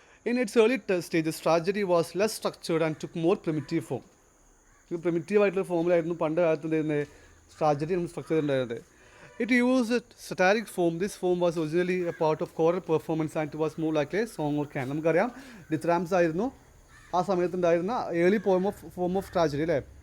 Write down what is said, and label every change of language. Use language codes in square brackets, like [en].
[en] In its early stages, tragedy was less structured and took more primitive form. [ml] ഇത് primitive ആയിട്ടുള്ള ഫോമിലായിരുന്നു പണ്ട് കാലത്ത് എന്ത് ട്രാജഡി നമ്മൾ സ്ട്രക്ചർ ഉണ്ടായിരുന്നത്. [en] It used a satiric form. This form was originally a part of choral performance and it was more like a song or canon. [ml] നമുക്കറിയാം ഡിത്രാംസ് ആയിരുന്നു ആ സമയത്തുണ്ടായിരുന്ന ഏർലി ഫോം ഓഫ് ട്രാജഡി അല്ലേ.